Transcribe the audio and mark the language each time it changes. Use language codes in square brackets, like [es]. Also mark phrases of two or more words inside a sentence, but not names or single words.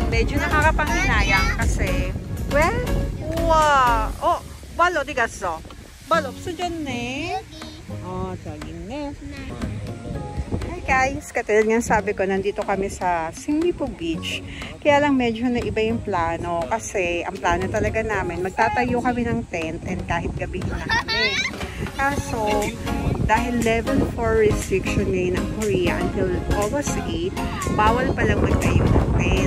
[tl] medyo nakakapanghinayang kasi, well, [ko] 우와, 발 어디 갔어? 발 없어졌네. 저기 있네. [tl] Hi guys, katulad nga sabi ko, nandito kami sa Singnipo Beach. Kaya lang medyo naiba yung plano kasi ang plano talaga namin, magtatayo kami ng [en] tent and [tl] kahit gabihin na kami. Kaso, dahil [en] level 4 restriction [tl] ngayon ng Korea until August 8, bawal palang magtayo ng tent.